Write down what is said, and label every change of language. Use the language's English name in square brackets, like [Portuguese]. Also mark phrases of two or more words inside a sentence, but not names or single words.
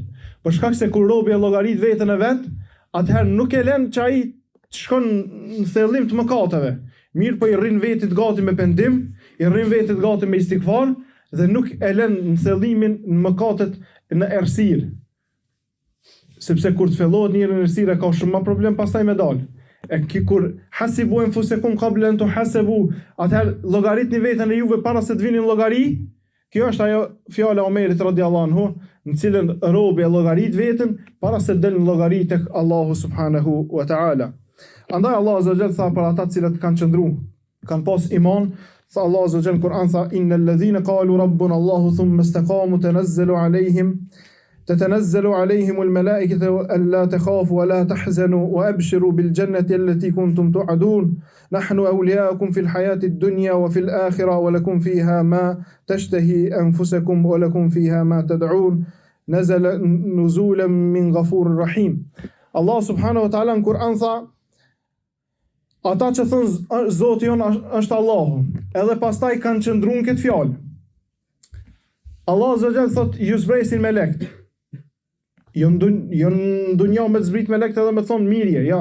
[Albanian] Për shkak se kur robi e llogarit veten e vet, atëherë nuk e lën që ai të shkon në thellim të mëkateve. Mirë, po i rrin vetit gati me pendim, i rrin vetit gati me istikfar dhe nuk e lën në thellimin në mëkatet në errësirë. Sepse kur të fillohet një errësirë ka shumë më problem pastaj me dal. E kur [Arabic] حاسبوا أنفسكم قبل أن تحاسبوا, [Albanian] atëherë llogaritni veten e juve para se të vini në llogari. Kjo është ajo fjala e Omerit [Arabic] رضي الله عنه, [Albanian] në cilën robi e llogarit veten para se të dalë në llogari tek Allahu [Arabic] سبحانه وتعالى. [Albanian] Andaj Allah azza wa jall tha për ata të cilët kanë qëndruar, kanë pas iman, tha Allah azza wa jall në Kur'an, tha [Arabic] إن الذين قالوا ربنا الله ثم استقاموا تتنزل عليهم الملائكة ألا تخافوا ولا تحزنوا وأبشروا بالجنة التي كنتم توعدون نحن أولياؤكم في الحياة الدنيا وفي الآخرة ولكم فيها ما تشتهي أنفسكم ولكم فيها ما تدعون نزل نزولا من غفور رحيم. [Albanian] Allah [Arabic] سبحانه وتعالى [Albanian] në Kur'an tha, ata që thënë Zoti jon është Allahu, edhe pastaj kanë qëndruar këtë fjalë. Allah [Arabic] عز وجل [Albanian] thot, ju zbresin me lekt. Jo në dunja me të zbrit me lekt edhe me thonë mirje, ja.